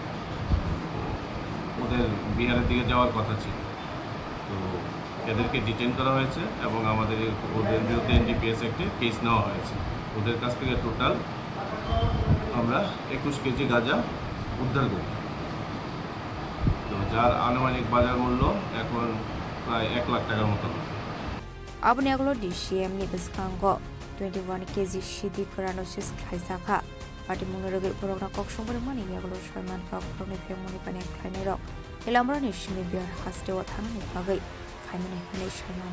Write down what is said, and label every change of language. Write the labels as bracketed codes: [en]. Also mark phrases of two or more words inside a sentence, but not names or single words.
[bn] ওদের বিহারের দিকে যাওয়ার কথা ছিল তো এদেরকে ডিটেন করা হয়েছে এবং আমাদের ওদের বিরুদ্ধে এনডিপিএস একটি কেস নেওয়া হয়েছে ওদের কাছ থেকে টোটাল আমরা 21 কেজি গাঁজা উদ্ধার করি তো যার আনুমানিক বাজার মূল্য এখন প্রায় 1 লাখ টাকার মতো [trp] abni aglo DCM ni biskango 21 kg shidi karano sis khaisakha party munoroge porogna kokshongore mani aglo Salman ka porogni femoni pane khainero elamra ni shimi biar haste wa thangni bagai khaimani hane Salman